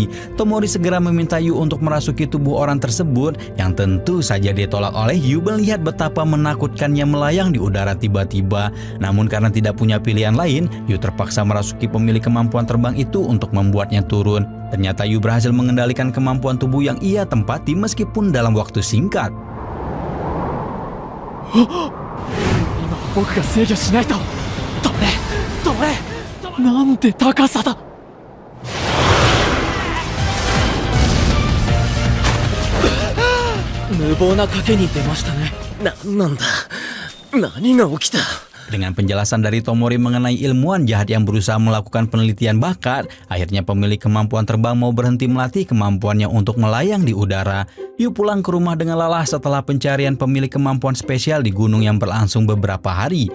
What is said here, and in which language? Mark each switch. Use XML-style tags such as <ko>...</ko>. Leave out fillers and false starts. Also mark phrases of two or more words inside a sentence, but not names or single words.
<id>Tomori segera meminta Yu untuk merasuki tubuh orang tersebut, yang tentu saja ditolak oleh Yu melihat betapa menakutkannya melayang di udara tiba-tiba. Namun karena tidak punya pilihan lain, Yu terpaksa merasuki pemilik kemampuan terbang itu untuk membuatnya turun. Ternyata Yu berhasil mengendalikan kemampuan tubuh yang ia tempati meskipun dalam waktu singkat.</id> <ja>今僕が制御しないと。ダメダメ。なんて高さだ。無謀な賭けに出ましたね。なんなんだ。何が起きた。</ja> <id>Dengan penjelasan dari Tomori mengenai ilmuwan jahat yang berusaha melakukan penelitian bakat, akhirnya pemilik kemampuan terbang mau berhenti melatih kemampuannya untuk melayang di udara. Yu pulang ke rumah dengan lelah setelah pencarian pemilik kemampuan spesial di gunung yang berlangsung beberapa hari.</id>